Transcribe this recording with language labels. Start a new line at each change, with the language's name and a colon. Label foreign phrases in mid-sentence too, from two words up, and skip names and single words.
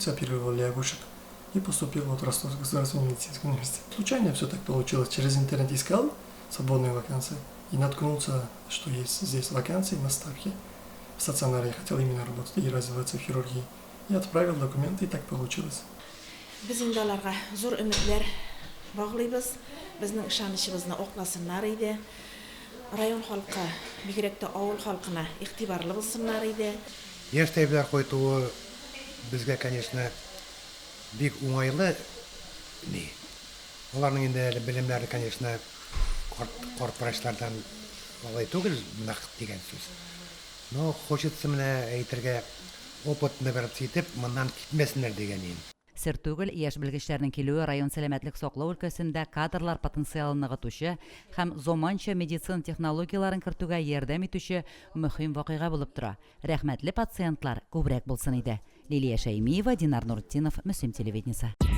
Russian: Куриц оперировал, лягушек. и поступил в Ростовский государственный медицинский университет. Случайно все так получилось. Через интернет искал свободные вакансии и наткнулся, что есть здесь вакансии на ставке. В стационаре я хотел именно работать и развиваться в хирургии. И отправил документы, и так получилось.
Tatar: Biz инде аларга зур өметләр баглыйбыз. Безнең ышанычыбызны акласыннар иде. Район халкы, бигрәк тә авыл халкына игътибарлы булсыннар иде. Яшьтәйләр кайтуы безгә, конечно, бик уңайлы. Аларның инде белемнәре, конечно, карт врачлардан алай түгел, нәкъ дигән сүз.
Russian: Но хочется
Tatar: менә әйтергә, опытны биреп итеп, моннан китмәсеннәр дигән идем. Сер түгел, яшь белгечләрнең килүе район сәламәтлек саклау өлкәсендә кадрлар потенциалын ныгытучы һәм заманча медицина технологияларын кертүгә ярдәм итүче мөһим вакыйга булып тора. Рәхмәтле пациентлар күбрәк булсын иде. Лилия Шәймиева, Динар Нуртдинов, Мөслим телевидениесе.